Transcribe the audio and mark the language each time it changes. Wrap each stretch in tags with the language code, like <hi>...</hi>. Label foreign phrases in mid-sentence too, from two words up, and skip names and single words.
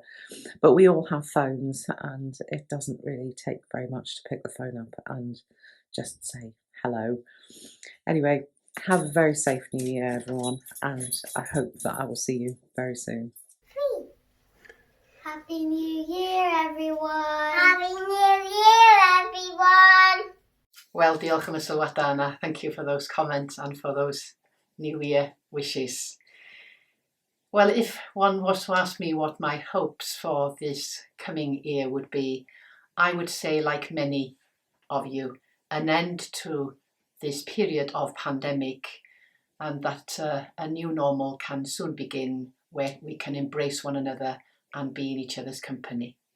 <en>But we all have phones, and it doesn't really take very much to pick the phone up and just say hello. Anyway, have a very safe new year, everyone, and I hope that I will see you very soon. Happy New Year, everyone! Happy New Year, everyone!</en> <cy>Wel, diolch am y sylwadau yna.</cy> <en>Thank you for those comments and for those New Year wishes. Well, if one was to ask me what my hopes for this coming year would be, I would say, like many of you, an end to this period of pandemic, and that a new normal can soon begin where we can embrace one another and be in each other's company.</en>